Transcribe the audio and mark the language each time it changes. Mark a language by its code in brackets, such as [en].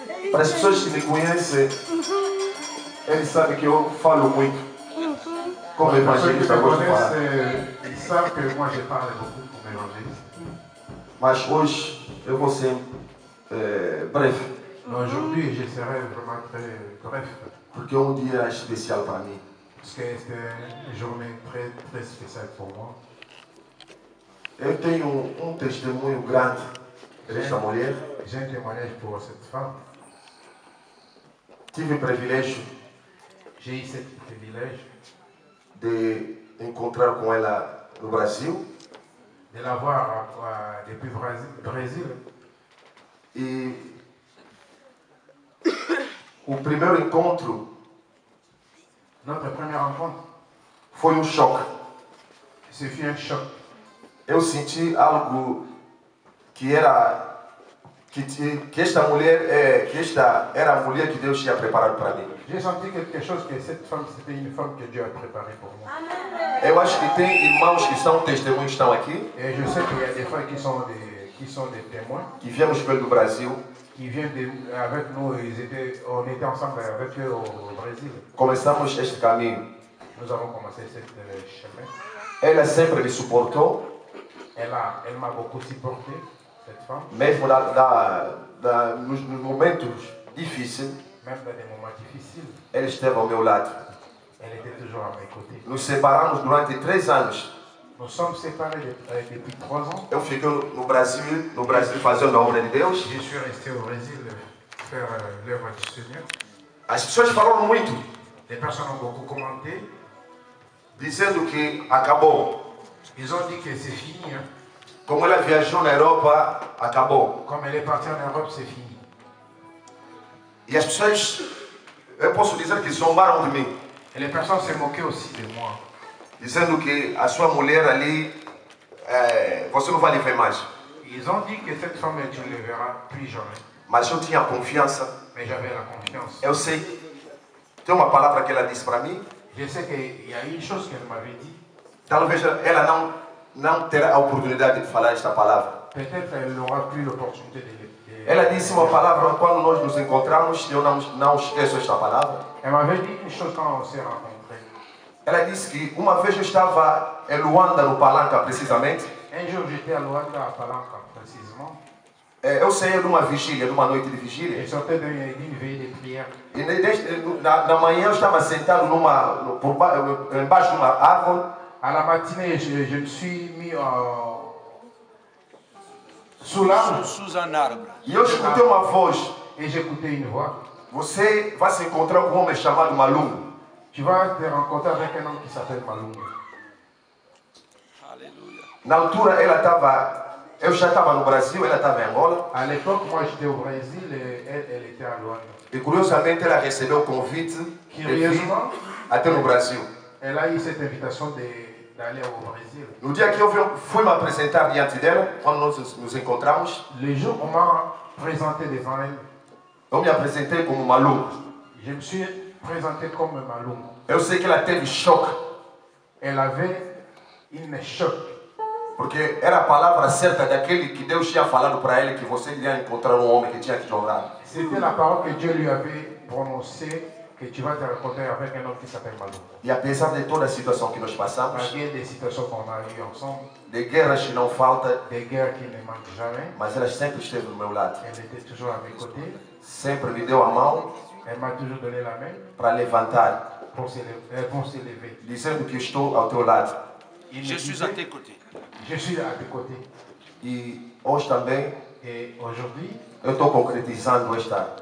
[pt] Para as pessoas que me conhecem, eles sabem que eu falo muito. Como evangelista, eu gosto de falar. [fr] Ils savent que moi je parle beaucoup comme évangéliste. [pt] Mas hoje eu vou ser breve. [fr] Aujourd'hui, je serai vraiment très bref. [pt] Porque é um dia especial para mim. [fr] Parce que c'est une journée très, très spéciale pour moi. [pt] Eu tenho um testemunho grande desta mulher. [fr] J'ai un témoignage pour cette femme. [pt] Tive o privilégio [fr] J'ai eu ce privilège [pt] de encontrar com ela no Brasil. [fr] de la voir depuis Brésil. [pt] E o primeiro encontro [fr] Notre première rencontre, [pt] foi um choque. [fr] ce fut un choc. [pt] Eu senti algo que era que esta mulher era a mulher que Deus tinha preparado para mim. [fr] J'ai senti quelque chose que cette femme, c'était une femme que Dieu a préparée pour moi. [pt] Eu acho que tem irmãos que são testemunhos, estão aqui, [fr] Et je sais qu'il y a des frères qui sont des témoins, [pt] que viemos pelo Brasil. [fr] qui viennent avec nous. On était ensemble avec eux au Brésil. [pt] Começamos este caminho. [fr] Nous avons commencé ce chemin. [pt] Ela sempre me suportou, [fr] Elle m'a beaucoup supporté, cette femme, [pt] mesmo nos momentos difíceis. [fr] même dans des moments difficiles. [pt] Ela esteve ao meu lado. [fr] Elle était toujours à mes côtés. [pt] Nos separamos durante 3 anos. [fr] Nous sommes séparés depuis 3 ans. [pt] Eu fiquei no Brasil fazendo a obra de Deus. [fr] Je suis resté au Brésil faire l'œuvre du Seigneur. [pt] As pessoas falaram muito. [fr] Les personnes ont beaucoup commenté. [pt] Dizendo que acabou. [fr] Ils ont dit que c'est fini. Hein. [pt] Como ela viajou na Europa, acabou. [fr] Comme elle est partie en Europe, c'est fini. [pt] E as pessoas, eu posso dizer que zombaram de mim. [fr] Et les personnes se moquaient aussi de moi. [pt] Dizendo que a sua mulher ali, você não vai lhe ver mais. [fr] Ils ont dit que cette femme, tu ne le verras plus jamais. [pt] Mas eu tinha confiança. [fr] Mais j'avais la confiance. [pt] Eu sei. Tem uma palavra que ela disse para mim. [fr] Je sais qu'il y a une chose qu'elle m'avait dit. [pt] Talvez ela não terá a oportunidade de falar esta palavra. [fr] Peut-être elle n'aura plus l'opportunité de [pt] Ela disse uma palavra quando nós nos encontramos, eu não esqueço esta palavra. [fr] Elle m'avait dit une chose quand on s'est rencontrés. [pt] Ela disse que uma vez eu estava em Luanda, no Palanca, precisamente. [fr] Un jour, j'étais à Luanda, à Palanca, précisément. [pt] Eu saí de uma vigília, de uma noite de vigília. [fr] Je sortais d'une veille de prière. [pt] E na manhã eu estava sentado embaixo de uma árvore. [fr] À la matinée, je me suis mis sous l'arbre. Sous un arbre. [pt] E eu escutei uma voz. [fr] Et j'écoutais une voix. [pt] Você vai se encontrar com um homem chamado Malungu. [fr] Tu vas te rencontrer avec un homme qui s'appelle Malungu. Alléluia. [pt] Na altura eu já estava no Brasil, ela estava em Angola. [fr] À l'époque, moi j'étais au Brésil et elle était à Luanda. [pt] E curiosamente ela recebeu o convite de vir até no Brasil. [fr] Elle a eu cette invitation d'aller au Brésil. [pt] No dia que eu fui me apresentar diante dela, quando nós nos encontramos, [fr] le jour où on m'a présenté devant elle, [pt] eu me apresentei como Malungu. [fr] Je me suis présenté comme Malungu. [pt] Eu sei que ela teve choque. [fr] Elle avait une choc. [pt] Porque era a palavra certa daquele que Deus tinha falado para ele que você iria encontrar um homem que tinha que chorar. [fr] C'était la parole que Dieu lui avait prononcée, que tu vas te rencontrer avec un homme qui s'appelle Malungu. [pt] E apesar de toda a situação que nós passamos, [fr] malgré des situations qu'on a eues ensemble, [pt] de guerras que não falta, [fr] des guerres qui ne manquent jamais, [pt] mas ela sempre esteve do meu lado. [fr] Elle était toujours à mes côtés. [pt] Sempre me deu a mão. [fr] Elle m'a toujours donné la main [pt] para levantar, [fr] pour se lever, [pt] dizendo que estou ao teu lado. [fr] Je suis à tes côtés. Je suis à tes côtés. [pt] E hoje também, [fr] et aujourd'hui, [pt] eu estou concretizando esta.